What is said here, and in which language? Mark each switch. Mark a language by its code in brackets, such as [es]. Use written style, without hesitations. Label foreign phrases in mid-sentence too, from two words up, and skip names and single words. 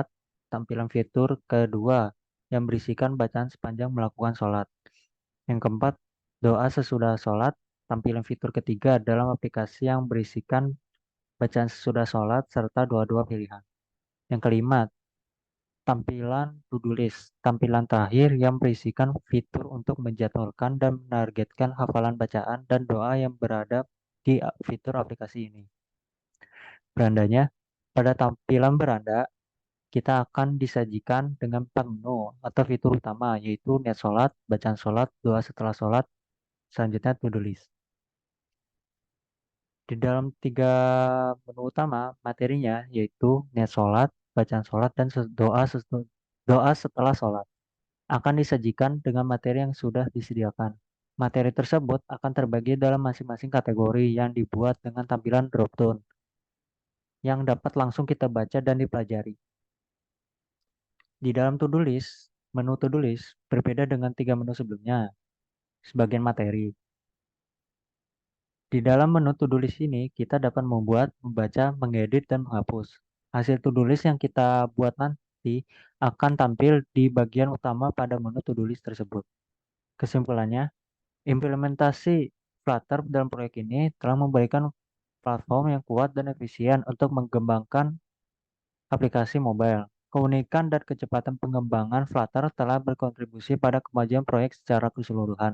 [id] Tampilan fitur kedua yang berisikan bacaan sepanjang melakukan sholat. Yang keempat, doa sesudah sholat. Tampilan fitur ketiga dalam aplikasi yang berisikan bacaan sesudah sholat serta doa-doa pilihan. Yang kelima, tampilan [en] to-do list. [id] Tampilan terakhir yang berisikan fitur untuk menjadwalkan dan menargetkan hafalan bacaan dan doa yang berada di fitur aplikasi ini. Berandanya, pada tampilan beranda, kita akan disajikan dengan empat menu atau fitur utama, yaitu niat sholat, bacaan sholat, doa setelah sholat, selanjutnya [en] to-do list. [id] Di dalam tiga menu utama, materinya yaitu niat sholat, bacaan sholat, dan doa setelah sholat akan disajikan dengan materi yang sudah disediakan. Materi tersebut akan terbagi dalam masing-masing kategori yang dibuat dengan tampilan drop-down yang dapat langsung kita baca dan dipelajari. Di dalam [en] to-do list, [id] menu [en] to-do list [id] berbeda dengan tiga menu sebelumnya, sebagian materi. Di dalam menu [en] to-do list [id] ini, kita dapat membuat, membaca, mengedit, dan menghapus. Hasil [en] to-do list [id] yang kita buat nanti akan tampil di bagian utama pada menu [en] to-do list [id] tersebut. Kesimpulannya, implementasi Flutter dalam proyek ini telah memberikan platform yang kuat dan efisien untuk mengembangkan aplikasi mobile. Keunikan dan kecepatan pengembangan Flutter telah berkontribusi pada kemajuan proyek secara keseluruhan.